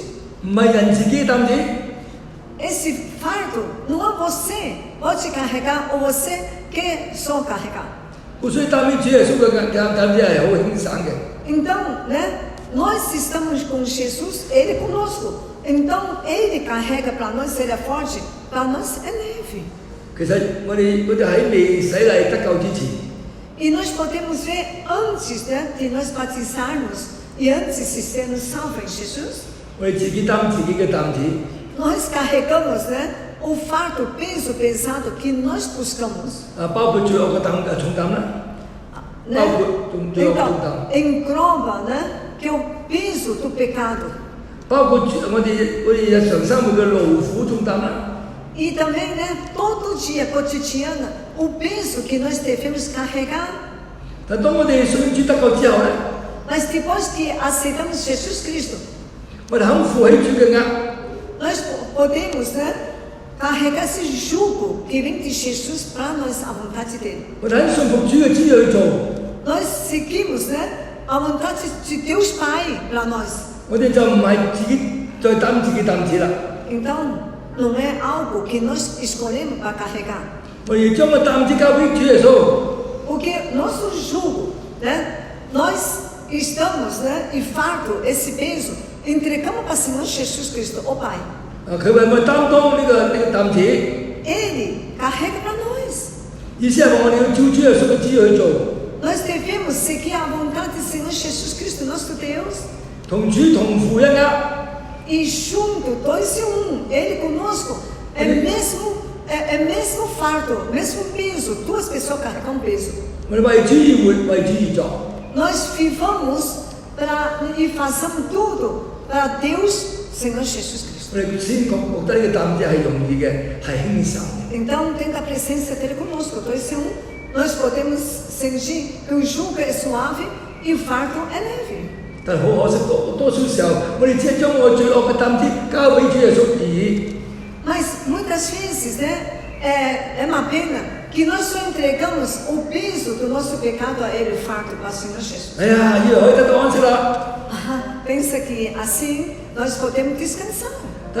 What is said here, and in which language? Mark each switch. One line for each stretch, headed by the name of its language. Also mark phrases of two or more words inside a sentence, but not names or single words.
Cantonese: 唔係人自己嘅擔子。
Portuguese: Esse fardo não é você pode carregar ou você quer só carregar.
Cantonese: 所以擔起主耶穌嘅擔子係好輕省嘅。
Portuguese: Então, né, nós estamos com Jesus, Ele conosco. Então, Ele carrega para nós, Ele é forte, para nós é leve.
Cantonese: 其實我哋喺未洗禮得救之前，
Portuguese: E nós podemos ver antes, né, de nós batizarmos e antes de sermos salvos em Jesus,
Cantonese: 我哋自己擔自己嘅擔子。
Portuguese: nós carregamos, né, o fardo, o peso pesado que nós buscamos.
Cantonese: 包括罪惡嘅重擔啦，
Portuguese: Né?
Cantonese: 包括罪惡嘅重擔，
Portuguese: Então, engloba, né, que é o peso do pecado.
Cantonese: 包括我哋日常生活嘅勞苦重擔啦。
Portuguese: E também, né, todo dia, cotidiana, o peso que nós devemos carregar.
Cantonese: 但當我哋信主得救之後咧，
Portuguese: Mas depois que aceitamos Jesus Cristo,
Cantonese: 我哋肯負起主嘅軛，
Portuguese: nós podemos, né, carregar esse jugo que vem de Jesus para nós, a vontade dele.
Cantonese: 我哋肯信服主嘅旨意去做，
Portuguese: Nós seguimos, né, a vontade de Deus Pai para nós.
Cantonese: 我哋就唔係自己再擔自己擔子啦。
Portuguese: Então, não é algo que nós escolhemos para carregar.
Cantonese: 我哋將個擔子交俾主耶穌，
Portuguese: Porque nosso jugo, né, nós estamos, né, e fardo, esse peso, entregamos para o Senhor Jesus Cristo, o Pai.
Cantonese: 佢為我擔當呢個擔子，
Portuguese: Ele carrega para nós.
Cantonese: 意思係話我哋要照主耶穌嘅旨意去做，
Portuguese: Nós devemos seguir a vontade do Senhor Jesus Cristo, nosso Deus.
Cantonese: 同主同負一軛。
Portuguese: E junto, dois em Ele conosco, é mesmo fardo, mesmo peso. Duas pessoas carregam peso.
Cantonese: 我哋為主而活，為主而作。
Portuguese: Nós vivamos e fazemos tudo para Deus, Senhor Jesus Cristo.
Cantonese: 我哋先覺得呢個擔子係容易嘅，係輕省嘅。
Portuguese: Então, tendo a presença dele conosco, dois em nós podemos sentir que o jugo é suave e o fardo é leve.
Cantonese: 但係好可惜，多數時候我哋只係將我最惡嘅擔子交俾主耶穌而已。
Portuguese: Mas muitas vezes, né, é uma pena que nós só entregamos o peso do nosso pecado a Ele, o fardo para o Senhor Jesus.
Cantonese: 哎呀，以為可以得到安息啦，
Portuguese: Pensa que assim nós podemos descansar.